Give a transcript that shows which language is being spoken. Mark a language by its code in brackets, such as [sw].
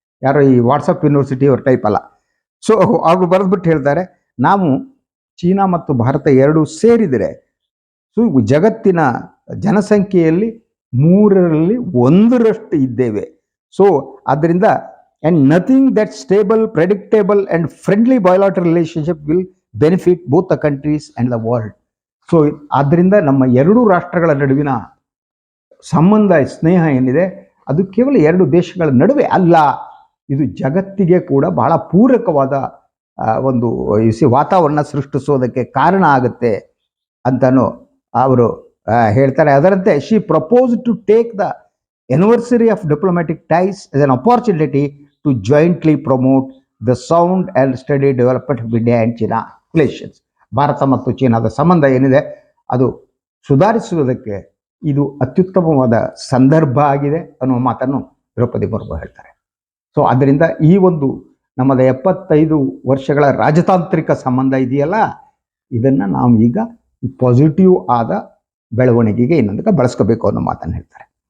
[kn] ಯಾರೋ ಈ WhatsApp university ಅವ್ರ ಟೈಪ್ ಅಲ್ಲ. ಸೊ ಅವರು ಬರೆದ್ಬಿಟ್ಟು ಹೇಳ್ತಾರೆ, ನಾವು ಚೀನಾ ಮತ್ತು ಭಾರತ ಎರಡೂ ಸೇರಿದರೆ ಜಗತ್ತಿನ ಜನಸಂಖ್ಯೆಯಲ್ಲಿ 1/3 ಇದ್ದೇವೆ. ಸೊ ಆದ್ದರಿಂದ [en] and nothing that stable, predictable and friendly bilateral relationship will benefit both the countries and the world. [kn] So ಆದ್ದರಿಂದ ನಮ್ಮ ಎರಡೂ ರಾಷ್ಟ್ರಗಳ ನಡುವಿನ ಸಂಬಂಧ, ಸ್ನೇಹ ಏನಿದೆ, ಅದು ಕೇವಲ ಎರಡು ದೇಶಗಳ ನಡುವೆ ಅಲ್ಲ, ಇದು ಜಗತ್ತಿಗೆ ಕೂಡ ಬಹಳ ಪೂರಕವಾದ ಒಂದು ವಾತಾವರಣ ಸೃಷ್ಟಿಸೋದಕ್ಕೆ ಕಾರಣ ಆಗುತ್ತೆ ಅಂತನೂ ಅವರು ಹೇಳ್ತಾರೆ. [en] ಅದರಂತೆ Xi propose to take the anniversary of diplomatic ties as an opportunity to jointly promote the sound and steady development of India and China relations. [kn] Bharat ಮತ್ತು ಚೀನಾದ ಸಂಬಂಧ ಏನಿದೆ ಅದು ಸುಧಾರಿಸುವುದಕ್ಕೆ ಇದು ಅತ್ಯುತ್ತಮವಾದ ಸಂದರ್ಭ ಆಗಿದೆ ಅನ್ನುವ ಮಾತನ್ನು ದ್ರೌಪದಿ ಮುರ್ಮು ಹೇಳ್ತಾರೆ. ಸೊ ಅದರಿಂದ ಈ ಒಂದು ನಮ್ಮದ 75 ವರ್ಷಗಳ ರಾಜತಾಂತ್ರಿಕ ಸಂಬಂಧ ಇದೆಯಲ್ಲ, ಇದನ್ನು ನಾವು ಈಗ ಪಾಸಿಟಿವ್ ಆದ ಬೆಳವಣಿಗೆಗೆ ಇನ್ನೊಂದಕ್ಕೆ ಬಳಸ್ಕೋಬೇಕು ಅನ್ನೋ ಮಾತನ್ನು ಹೇಳ್ತಾರೆ.